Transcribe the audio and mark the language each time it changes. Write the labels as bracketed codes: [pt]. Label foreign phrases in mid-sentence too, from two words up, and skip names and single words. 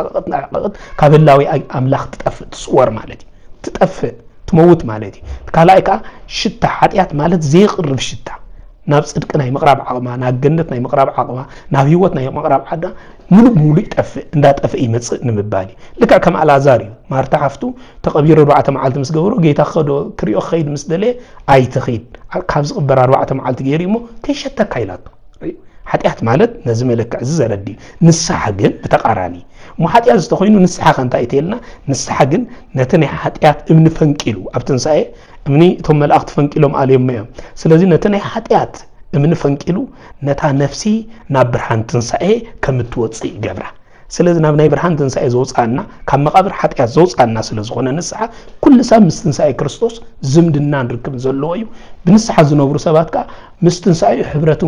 [ti] ካብ ህላዊ አምላኽ ትጠፍእ ትጽወር ማለት እዩ ትጠፍእ ትመውት ማለት እዩ ካላይካ ሽታ ሓጢያት ማለት ዘይቅርብ ሽታ ናብ ጽድቅ ናይ መቅራብ ዓቅማ ናብ ገነት ናይ መቅራብ ዓቅማ ናብ ህይወት ናይ መቅራብ ዓዳ ሙሉ ይጠፍእ እንዳጠፍእ ይመጽእ ንምባሊ ልካ ከም አልዓዛር እዩ ማርታ ሓፍቱ ተቀቢሩ 4 መዓልቲ ምስ ገበሮ ጌታ ኸዶ ክሪኦ ኸይድ ምስ ደለ ኣይትኺድ ካብ ዝቅበር 4 መዓልቲ ገይሪሞ ከይሸተካ ኢላቶ ሓጢያት ማለት ነዚ መለክዕ ዘረዲ ንስሐ ግን በተቃራኒ ሙሓጢያት ዝተኾይኑ ንስሐ ከንታይ እተልና ንስሐ ግን ነቲ ናይ ሓጢያት እምኒ ፈንቂሉ ኣብ ትንሳኤ እምኒ እቶም መላእክት ፈንቂሎም አልዮም እዮም ስለዚህ ነቲ ናይ ሓጢያት እምኒ ፈንቂሉ ነታ ነፍሲ ናብ ብርሃን ትንሳኤ ከም ትወጽእ ይገብራ ስለዚህ ናብ ናይ ብርሃን ትንሳኤ ዘውጻና ካብ መቃብር ሓጢያት ዘውጻና ስለዝኾነ ንስሐ ኩሉ ሰብ ምስ ትንሳኤ ክርስቶስ ዝምድና ንርክብ ዘለዎ እዩ ብንስሐ ዝነብሩ ሰባት ከዓ ምስ ትንሳኤ ሕብረትን